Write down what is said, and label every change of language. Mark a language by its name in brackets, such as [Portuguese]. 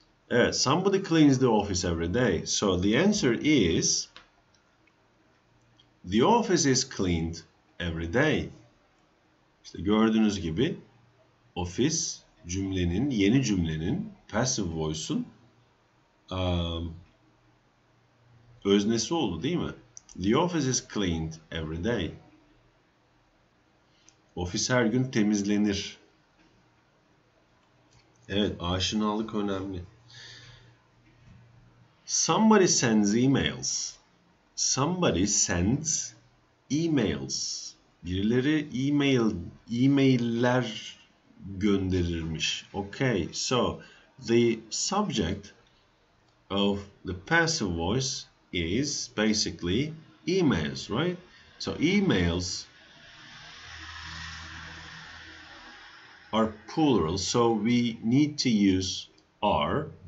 [English] Evet, somebody cleans the office every day. So the answer is the office is cleaned every day. [Turkish] İşte gördüğünüz gibi office cümlenin, yeni cümlenin, passive voice'un öznesi oldu değil mi? [English] The office is cleaned every day. [Turkish] Ofis her gün temizlenir. Evet, aşinalık önemli. [English] Somebody sends emails. Somebody sends emails. [Turkish] Birileri e-mailler gönderirmiş. [English] Okay, so the subject of the passive voice is basically emails, right? So emails are plural, so we need to use are.